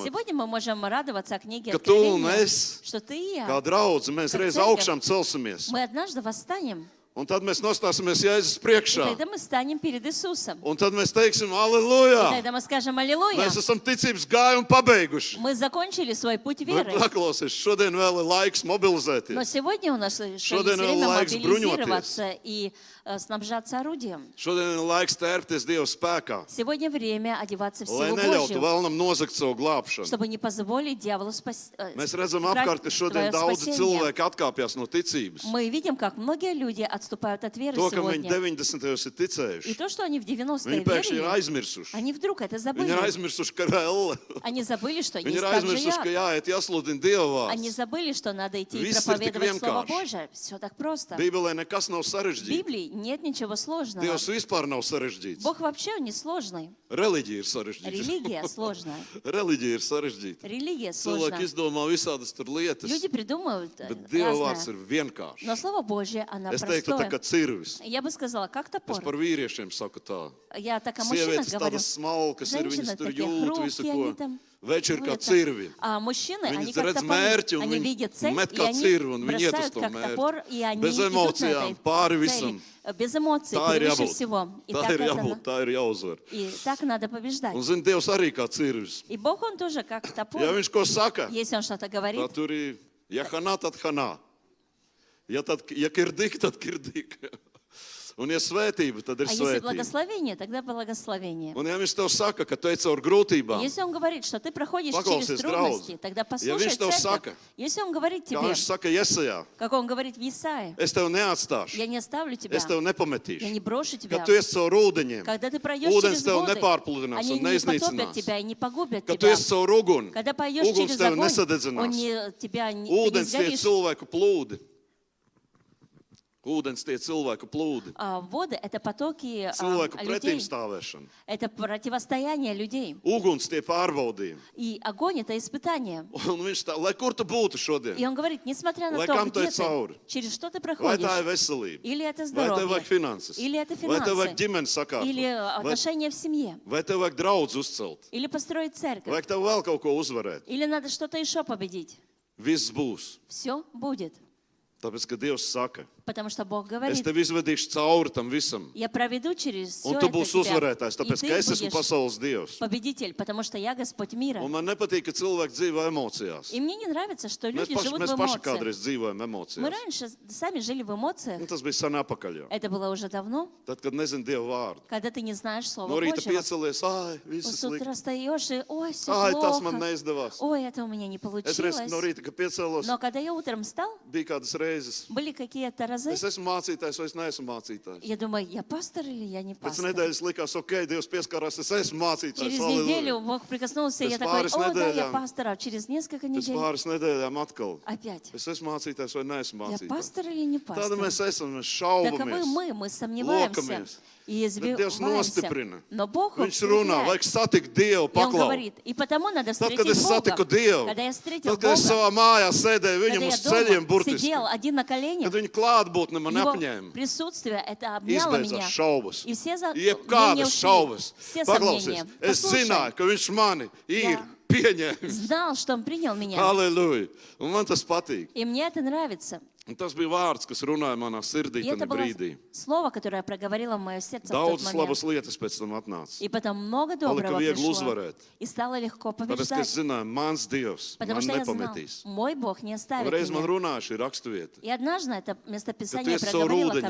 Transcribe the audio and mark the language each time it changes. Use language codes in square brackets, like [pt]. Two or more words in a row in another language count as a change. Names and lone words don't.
[ru] Сегодня мы можем радоваться о книге [lv] Ka tu un [ru] Откровения, [lv] es, [ru] что ты и [lv] kā [ru] я, [lv] draudzi, mēs [ru] Как [lv] reiz [ru] церковь. [lv] augšām celsimies. [ru] мы однажды восстанем, [lv] Un tad mēs nostāsimies Jēzus [ru] и [lv] priekšā. [ru] тогда мы станем перед Иисусом. [lv] Un tad mēs teiksim, [ru] И [lv] aleluja! [ru] тогда мы скажем «Аллилуйя». [lv] Mēs esam ticības gājumu pabeiguši. [ru] Мы закончили свой путь [lv] Bet [ru] веры. [lv] paklausies, šodien vēl ir laiks [ru] Но [lv] mobilizēties. [ru] сегодня у нас еще есть [lv] Šodien vēl [ru] время [lv] laiks [ru] мобилизироваться и снабжаться орудием. [lv] Šodien ir laiks tērpties Dieva spēkā. [ru] Сегодня время одеваться в [lv] Lai [ru] силу [lv] neļautu [ru] Божью, [lv] vēlnam nozagt savu glābšanu. [ru] чтобы не позволить дьяволу [lv] Mēs redzam apkārt, ka šodien daudzi cilvēki atkāpjas no ticības. [ru] Мы видим, как многие люди отступают от веры [lv] To, ka viņi [ru] сегодня. [lv] 90. ir [ru] И [lv] ticējuši, [ru] то, что они в 90-е [lv] viņi pēkšņi ir [ru] верили, [lv] aizmirsuši. [ru] они вдруг это [lv] Viņi ir [ru] забыли. [lv] aizmirsuši, ka ir elle. [ru] Они забыли, что [lv] Viņi [ru] есть [lv] ir [ru] также [lv] aizmirsuši, ka [ru] яд. [lv] jāiet jāsludina Dieva [ru] Они [lv] vārds. [ru] забыли, что надо идти и [lv] Viss ir tik [ru] проповедовать Слово [lv] vienkārši. [ru] Божие. Все так просто. [lv] Bībelē nekas nav [ru] В [lv] sarežģīts. [ru] Библии нет ничего сложного. [lv] Dievs vispār nav sarežģīts. [ru] Бог вообще не сложный. [lv] Reliģija ir sarežģīta. [ru] Религия сложная. [lv] Reliģija ir sarežģīta. [ru] Религия [lv] Cilvēki [ru] сложная. [lv] izdomā visādas tur lietas, [ru] Люди придумывают [lv] bet Dieva vārds [ru] разное. [lv] ir vienkārši. [ru] Но Слово Божье, оно [lv] Es teiktu, tā kā [ru] простое. [lv] cirvis. [ru] Я бы сказала, как [lv] Es [ru] топор. [lv] par vīriešiem saku tā. [ru] Я так о мужчинах [lv] Sievietes [ru] говорю. [lv] tādas smalkas ir, [ru] Женщины [lv] viņas tur [ru] такие [lv] jūt visu, [ru] хрупкие, [lv] ko. [ru] они там [lv] Veči ir kā [ru] ходят. [lv] cirvi. [ru] А мужчины, [lv] Viņi [ru] они как [lv] redz [ru] топоры. [lv] mērķi un [ru] Они [lv] viņi [ru] видят цель, [lv] met [ru] и [lv] kā [ru] они [lv] cirvi un viņi iet uz [ru] бросают [lv] to [ru] как [lv] mērķi. [ru] топор, и они [lv] Bez [ru] идут на [lv] emocijām, [ru] этой [lv] pāri [ru] цели. [lv] visam. [ru] Без эмоций, [lv] Tā ir [ru] превыше [lv] jābūt. [ru] всего. И [lv] Tā [ru] так, [lv] ir [ru] это, [lv] jābūt, tā ir jāuzvar. [ru] и так надо побеждать. [lv] Un zini, Dievs arī kā cirvis. [ru] И Бог, Он тоже как топор. [lv] Ja viņš ko saka, [ru] Если Он что-то говорит, [lv] tā tur ir, ja hanā, tad hanā. Ja kirdik, tad kirdik. Un ja svētība, tad ir [ru] а если [lv] svētība. [ru] благословение, тогда благословение. [lv] Un ja viņš tev saka, ka tu ej caur grūtībām, [ru] Если Он говорит, что ты проходишь [lv] Paklausies, [ru] через трудности, [lv] draudz. [ru] тогда [lv] Ja [ru] послушай [lv] viņš tev [ru] церковь. [lv] saka, [ru] Если Он говорит [lv] kā [ru] тебе, [lv] viņš saka Jesajā, [ru] как Он говорит в Исаии, [lv] es tev neatstāšu, [ru] я не оставлю тебя, [lv] es tev [ru] я не [lv] nepametīšu. [ru] брошу тебя. [lv] Kad tu esi caur ūdeņiem, [ru] Когда ты пройдешь [lv] ūdens [ru] через [lv] tev [ru] воды, [lv] nepārpludinās [ru] они [lv] un [ru] не потопят [lv] neiznīcinās. [ru] тебя и не погубят [lv] Kad tu [ru] тебя. [lv] esi caur uguni, [ru] Когда пойдешь [lv] uguns [ru] через [lv] tev [ru] огонь, он [lv] nesadedzinās. [ru] тебя не [lv] Ūdens tie [ru] сгоришь. [lv] cilvēku plūdi. Ūdens tie cilvēku plūdi. [ru] Воды – это потоки [lv] Cilvēku pretīm [ru] людей, [lv] stāvēšana. [ru] это противостояние людей. [lv] Uguns tie pārbaudījumi. [ru] И огонь – это испытание. [lv] Un viņš tā, lai kur tu būtu šodien? [ru] И он говорит, несмотря на [lv] Lai [ru] то, [lv] kam tu [ru] где [lv] ej cauri? [ru] ты, через что ты [lv] Vai tā ir [ru] проходишь, [lv] veselība? [ru] или это [lv] Vai tev [ru] здоровье, [lv] vajag finanses? [ru] или это [lv] Vai tev vajag [ru] финансы, [lv] ģimenes [ru] или [lv] sakārtot? Vai, [ru] отношения в семье, [lv] vai tev vajag draudz uzcelt? [ru] или построить церковь, [lv] Vajag tev vēl kaut ko uzvarēt? [ru] или надо что-то еще победить. [lv] Viss būs. [ru] Все будет. [lv] Tāpēc, ka Dievs saka, [ru] Потому что Бог [lv] Es [ru] говорит, [lv] tevi izvedīšu cauri tam visam. [ru] я проведу через все [lv] Un [ru] это [lv] tu būsi [ru] тебя, [lv] uzvarētājs, [ru] и [lv] tāpēc, [ru] ты [lv] ka es esmu [ru] будешь [lv] pasaules Dievs. [ru] победитель, потому что я Господь мира. [lv] Un man nepatīk, ka cilvēki dzīvo emocijās. [ru] И мне не нравится, что [lv] Mēs [ru] люди [lv] paši, [ru] живут [lv] mēs [ru] в [lv] paši [ru] эмоциях. [lv] kādreiz dzīvojam [ru] Мы [lv] emocijās. [ru] раньше сами жили в эмоциях. [lv] Un tas bija sen apakaļ jau. [ru] Это было уже давно, [lv] Tad, kad nezinu Dievu vārdu. [ru] когда ты не знаешь Слова [lv] No rīta [ru] Божьего. [lv] piecelies, ai, viss [ru] С [lv] slikti. [ru] утра встаешь и, ой, все [lv] Ai, tas man [ru] плохо. [lv] neizdevās. [ru] Ой, это у меня не [lv] Es reiz [ru] получилось. [lv] no rīta, kad piecēlos, [ru] Но когда я утром встал, [lv] bija kādas reizes. [ru] были какие-то разы, [lv] Es esmu mācītājs vai es neesmu mācītājs. [ru] я думаю, я пастор или я не [lv] Pēc [ru] пастор? [lv] nedēļas likās, ok, Dievs pieskarās, es esmu mācītājs. [ru] Через [lv] Halleluja. [ru] неделю Бог прикоснулся, и я [lv] Pēc [ru] такой, [lv] pāris [ru] о, да, я [lv] nedēļām. [ru] пастор. А через несколько [lv] Pēc [ru] недель [lv] pāris nedēļām atkal. [ru] опять. [lv] Es esmu mācītājs vai neesmu [ru] Я [lv] mācītājs. [ru] пастор или не [lv] Tāda [ru] пастор? [lv] mēs esam, mēs [ru] Таковы [lv] šaubamies. [ru] мы сомневаемся [lv] Lokamies. [ru] и [lv] Bet Dievs [ru] избиваемся. [lv] nostiprina. [ru] Но Бог [lv] Viņš runā, [ru] укрепляет. [lv] vajag satikt Dievu, [ru] И Он [lv] paklau. [ru] говорит, и потому надо [lv] Tad, kad [ru] встретить [lv] es satiku [ru] Бога. [lv] Dievu, [ru] Когда я встретил [lv] tad, kad es [ru] Бога, [lv] savā mājā sēdēju [ru] когда [lv] viņam [ru] я [lv] uz ceļiem [ru] дома [lv] burtiski, [ru] сидел один на коленях, [lv] kad viņa klātbūtne man [ru] Его [lv] apņēma, [ru] присутствие, это обняло меня. [lv] izbeidzās šaubas. [ru] И все [lv] Jebkādas [ru] ушли. [lv] šaubas. [ru] Все [lv] Paklausies, [ru] сомнения. [lv] es [ru] Послушай, [lv] zināju, ka viņš mani ir pieņēmis. [ru] знал, что Он принял меня. [lv] Halleluja! Un man tas patīk. [ru] И мне это нравится. [lv] Un tas bija vārds, kas runāja manā sirdī [ru] И [lv] tajā [ru] это было [lv] brīdī. [ru] слово, которое проговорило в мое сердце в тот [lv] Daudzas [ru] момент. [lv] labas lietas pēc tam atnāca. [ru] И потом много [lv] Palika [ru] доброго [lv] viegli [ru] пришло. [lv] uzvarēt. [ru] И стало легко [lv] Tāpēc, ka [ru] побеждать. [lv] es zināju, mans Dievs [ru] Потому [lv] man [ru] что я знал, [lv] nepametīs. [ru] мой Бог не [lv] Un [ru] оставит [lv] reiz man [ru] меня. [lv] runāja šī raksturvieta. [ru] И однажды это [lv] Ka tu [ru] местописание [lv] esi caur [ru] проговорило ко